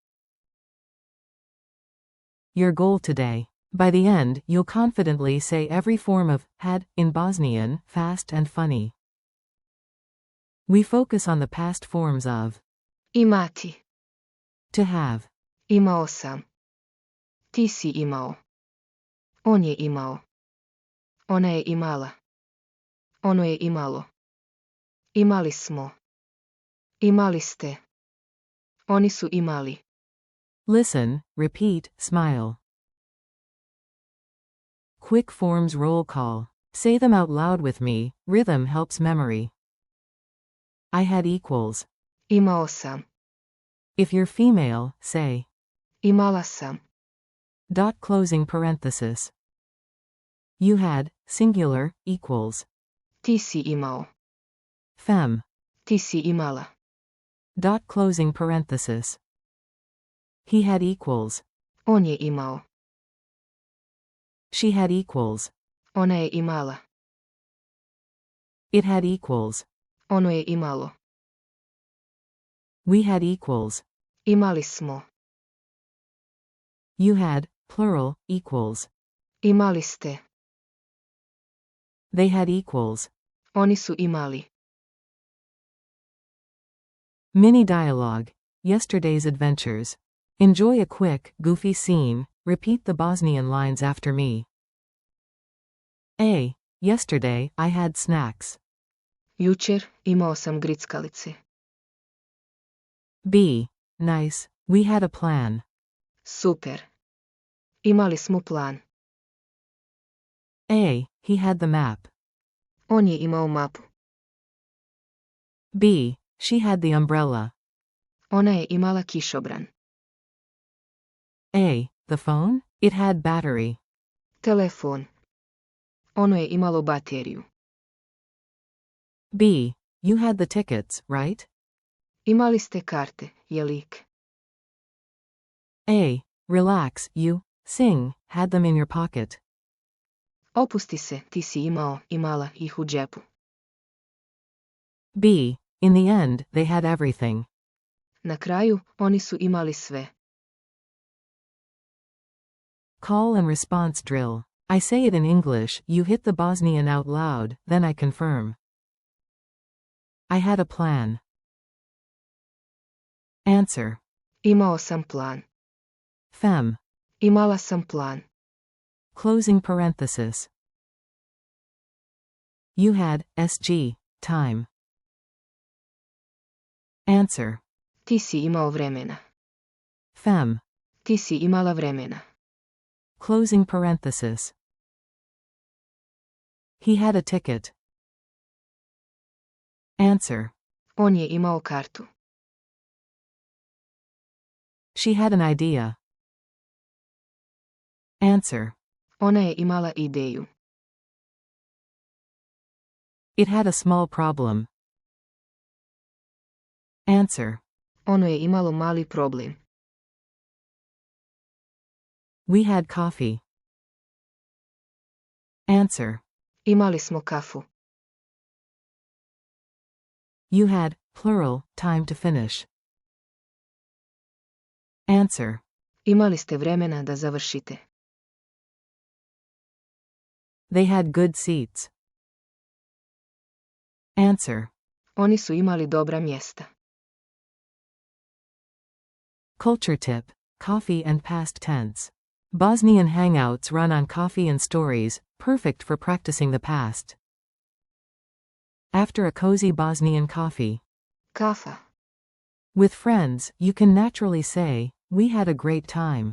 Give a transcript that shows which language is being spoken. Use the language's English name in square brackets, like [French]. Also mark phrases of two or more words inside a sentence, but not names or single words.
[English] Your goal today. By the end, you'll confidently say every form of had in Bosnian, fast and funny. We focus on the past forms of Imati. to have, [Bosnian] Imao sam. Ti si imao. On je imao. Ona je imala. Ono je imalo. Imali smo. Imali ste. Oni su imali. [English] listen, repeat, smile. Quick forms roll call. Say them out loud with me, rhythm helps memory. I had equals. [Bosnian] Imao sam. [English] If you're female, say. [Bosnian] Imala sam. [English] Dot closing parenthesis. You had, singular, equals. [Bosnian] Ti si imao. [English] Fem. [Bosnian] Ti si imala. [English] Dot closing parenthesis. He had equals. [Bosnian] On je imao. [English] She had equals. [Bosnian] Ona je imala. [English] It had equals. [Bosnian] Ono je imalo. [English] We had equals. [Bosnian] Imali smo. [English] You had, plural, equals. [Bosnian] Imali ste. [English] They had equals. [Bosnian] Oni su imali. [English] Mini dialogue. Yesterday's adventures. Enjoy a quick, goofy scene. Repeat the Bosnian lines after me. A. Yesterday, I had snacks. [Bosnian] Jučer imao sam grickalice. [English] B. Nice. We had a plan. Super. [Bosnian] Imali smo plan. [English] A. He had the map. [Bosnian] On je imao mapu. [English] B. She had the umbrella. [Bosnian] Ona je imala kišobran. [English] A. The phone? It had battery. [Bosnian] Telefon. Ono je imalo bateriju. [English] B. You had the tickets, right? [Bosnian] Imali ste karte, jelik. [English] A. Relax, you, sing, had them in your pocket. [Bosnian] Opusti se, ti si imao, imala ih u džepu. [English] B. In the end, they had everything. [Bosnian] Na kraju, oni su imali sve. [English] Call and response drill. I say it in English, you hit the Bosnian out loud, then I confirm. I had a plan. Answer. [Bosnian] Imao sam plan. [English] Fem. [Bosnian] Imala sam plan. [English] Closing parenthesis. You had, SG, time. Answer. [Bosnian] Ti si imao vremena. [English] Fem. [Bosnian] Ti si imala vremena. [English] Closing parenthesis. He had a ticket. Answer. [Bosnian] On je imao kartu. [English] She had an idea. Answer. [Bosnian] Ona je imala ideju. [English] It had a small problem. Answer. [Bosnian] Ono je imalo mali problem. [English] We had coffee. Answer. [Bosnian] Imali smo kafu. [English] You had, plural, time to finish. Answer. [Bosnian] Imali ste vremena da završite. [English] They had good seats. Answer. [Bosnian] Oni su imali dobra mjesta. [English] Culture tip. Coffee and past tense. Bosnian hangouts run on coffee and stories, perfect for practicing the past. After a cozy Bosnian coffee. Kafa. With friends, you can naturally say, we had a great time.